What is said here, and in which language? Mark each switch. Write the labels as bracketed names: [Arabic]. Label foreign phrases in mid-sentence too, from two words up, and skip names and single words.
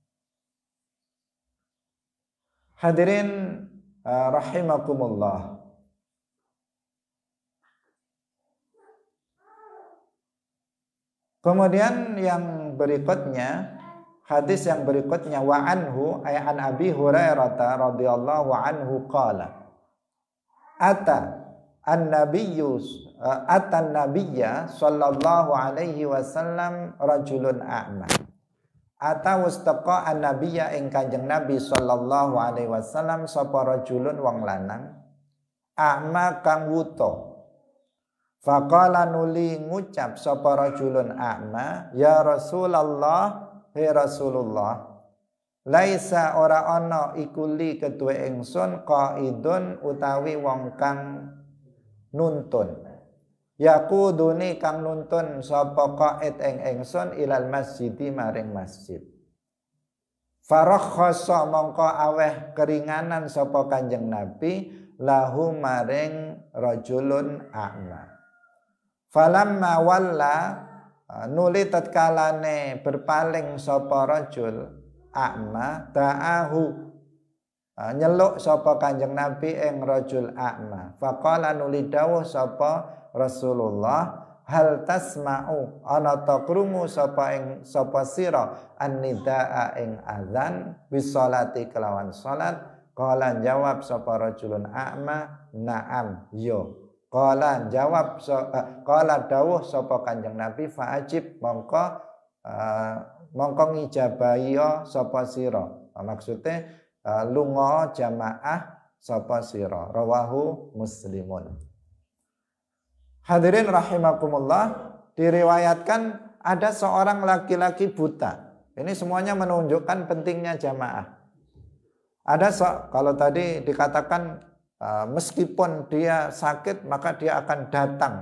[Indonesian] Hadirin rahimakumullah. Kemudian yang berikutnya, hadis yang berikutnya, [Arabic] وعنه أي عن أبي هريرة رضي الله عنه قال النبي صلى الله عليه وسلم رجل أعمى. أتى واستقى النبي [Javanese] ing Kanjeng Nabi [Arabic] صلى الله عليه وسلم [Javanese] sapa rajulun wong lanang a'ma kang wuta. Faqala nuli ngucap sapa [Arabic] رجل أعمى، يا رسول الله, [Javanese] he Rasulullah, laisa ora ana iku li kedue ingsun qaidun utawi wong kang nuntun. Yaquduni kang nuntun sapa qaid ing ingsun [Arabic] إلى المسجد [Javanese] maring masjid. Farakhasa mongko aweh keringanan sapa Kanjeng Nabi lahu maring [Arabic] رجل أعمى. فلما ولى [Javanese] nuli tatkalane berpaling sapa [Arabic] رجل أعمى دعاه [Javanese] nyeluk sapa Kanjeng Nabi ing [Arabic] رجل أعمى. [Javanese] Faqala nuli dawuh sapa Rasulullah, [Arabic] هل تسمع [Javanese] ana ta krungu sapa sira an-nidaa ing azan bisolati kelawan salat. Qala jawab sapa [Arabic] رجل أعمى، نعم [Javanese] yo. Qala jawab qala dawuh sapa Kanjeng Nabi, fa'ajib mongko ngijabahi sapa sira. Maksudnya lunga jamaah sapa sira. [Arabic] رواه مسلم. [Indonesian] Hadirin rahimakumullah, diriwayatkan ada seorang laki-laki buta. Ini semuanya menunjukkan pentingnya jamaah. Kalau tadi dikatakan meskipun dia sakit maka dia akan datang.